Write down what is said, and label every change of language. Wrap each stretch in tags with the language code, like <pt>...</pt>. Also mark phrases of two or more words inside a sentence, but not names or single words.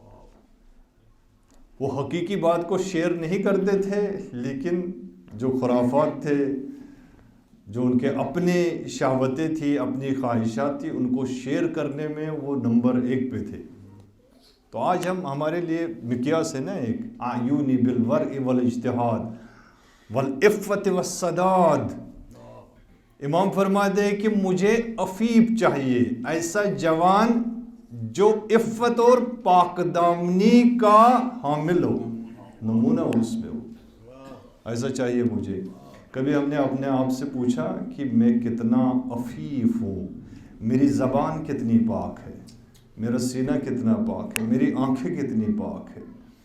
<ur>وہ حقیقی بات کو شیئر نہیں کرتے تھے، لیکن جو خرافات تھے، جو ان کے اپنے شہوتیں تھی، اپنی خواہشات تھی، ان کو شیئر کرنے میں وہ نمبر 1 پہ تھے۔ تو آج ہمارے لیے مقیاس ہے نا ایک،</ur> <ar>اعینی بالورع والاجتہاد والعفت والسداد۔</ar> <ur>امام فرماتے ہیں کہ مجھے عفیف چاہیے، ایسا جوان جو عفت اور پاک دامنی کا حامل ہو، نمونہ اس میں ہو، ایسا چاہیے مجھے۔ کبھی ہم نے اپنے آپ سے پوچھا کہ میں کتنا عفیف ہوں، میری زبان کتنی پاک ہے، میرا سینہ کتنا پاک ہے، میری آنکھیں کتنی پاک ہے؟</ur>